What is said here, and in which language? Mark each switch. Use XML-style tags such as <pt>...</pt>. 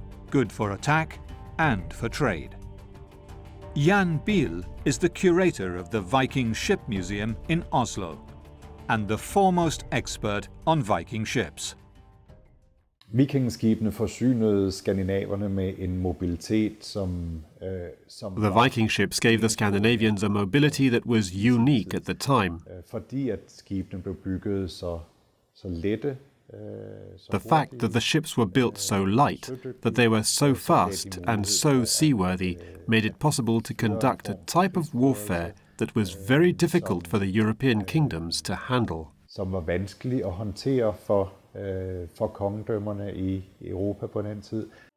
<en>Good for attack and for trade. Jan Biel is the curator of the Viking Ship Museum in Oslo, and the foremost expert on Viking ships.</en> <da>Vikingskibene forsynede skandinaverne med en mobilitet, som</da> <en>The Viking ships gave the Scandinavians a mobility that was unique at the time.</en> <da>Fordi at skibene blev bygget så lette.</da> <en>The fact that the ships were built so light, that they were so fast and so seaworthy, made it possible to conduct a type of warfare that was very difficult for the European kingdoms to handle.</en> <da>Som var vanskelig at håndtere for kongedømmerne i Europa på den tid.</da>